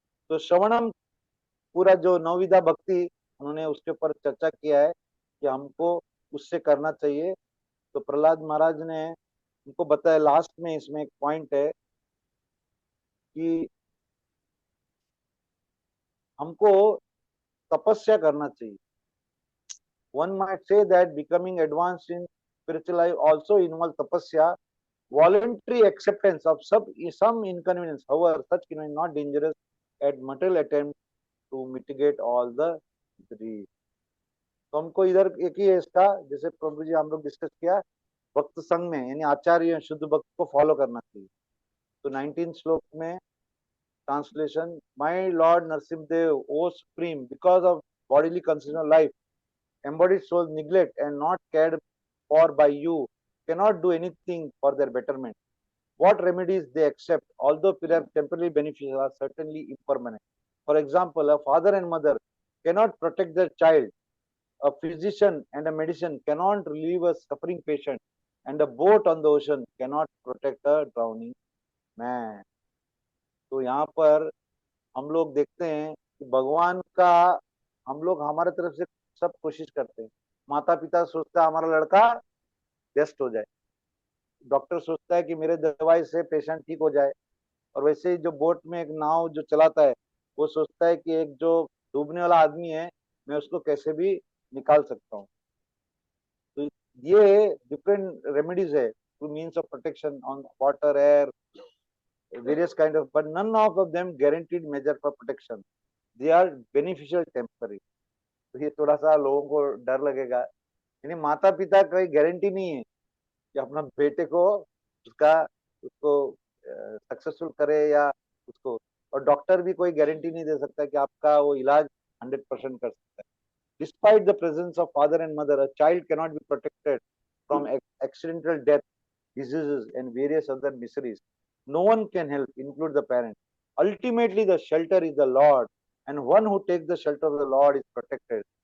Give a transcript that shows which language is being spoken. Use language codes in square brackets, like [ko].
[hi] तो श्रवणम पूरा जो नवविधा भक्ति उन्होंने उसके ऊपर चर्चा किया है कि हमको उससे करना चाहिए। तो प्रहलाद महाराज ने उनको बताया लास्ट में, इसमें एक पॉइंट है कि हमको तपस्या करना चाहिए। [en] One might say that becoming advanced in spiritual life also involves tapasya, voluntary acceptance of some inconvenience. However, such inconvenience not dangerous at material attempt to mitigate all the three. [hi] तो हमको इधर एक ही है इसका, जैसे प्रभु जी हम लोग डिस्कस किया, भक्त संघ में यानी आचार्य शुद्ध भक्त को फॉलो करना चाहिए। तो 19 श्लोक में [en] Translation, my lord Narasimhadev O supreme, because of bodily constitution of life, embodied souls neglect and not cared for by you cannot do anything for their betterment. What remedies they accept, although perhaps temporarily beneficial, are certainly impermanent. For example, a father and mother cannot protect their child. A physician and a medicine cannot relieve a suffering patient, and a boat on the ocean cannot protect a drowning man. [hi] तो यहाँ पर हम लोग देखते हैं कि भगवान का हम लोग हमारे तरफ से सब कोशिश करते हैं। माता पिता सोचता है हमारा लड़का बेस्ट हो जाए, डॉक्टर सोचता है कि मेरे दवाई से पेशेंट ठीक हो जाए, और वैसे ही जो बोट में एक नाव जो चलाता है वो सोचता है कि एक जो डूबने वाला आदमी है मैं उसको कैसे भी निकाल सकता हूँ। तो ये [en] Different remedies है two means of protection on water, air, various kind of, but none of them guaranteed measure for protection. They are beneficial temporary. [hi] तो ये थोड़ा सा लोगों को डर लगेगा, यानी माता पिता कोई गारंटी नहीं है कि अपना बेटे को उसका उसको सक्सेसफुल करे या उसको, और डॉक्टर भी कोई गारंटी नहीं दे सकता कि आपका वो इलाज 100% कर सकता है। [en] Despite the presence of father and mother, a child cannot be protected from accidental death, diseases, and various other miseries. No one can help, include the parent. Ultimately, the shelter is the Lord, and one who takes the shelter of the Lord is protected.